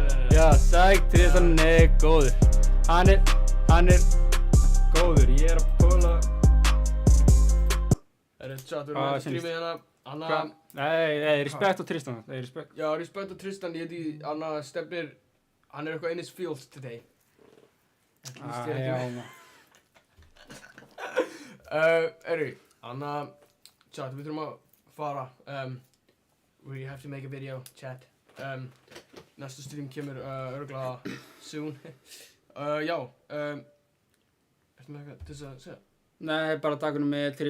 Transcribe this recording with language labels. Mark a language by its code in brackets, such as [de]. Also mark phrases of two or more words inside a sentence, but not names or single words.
[is] Já, sæk, Tristan er góður. Hann er góður. Ég er að pulla. Við erum að stríma hérna. Anna... Nei, respekt á Tristan. Já, respekt á Tristan. Ég heiti Anna Stefnir. Hann er eitthvað [en] in his field today. [is] Anna... Chat, við þurfum að fara. [en] We have to make a video, chat. [is] Næsta stream kemur örugglega soon. Já, ertu með eitthvað til þess að segja? Nei, bara takk með Tristan.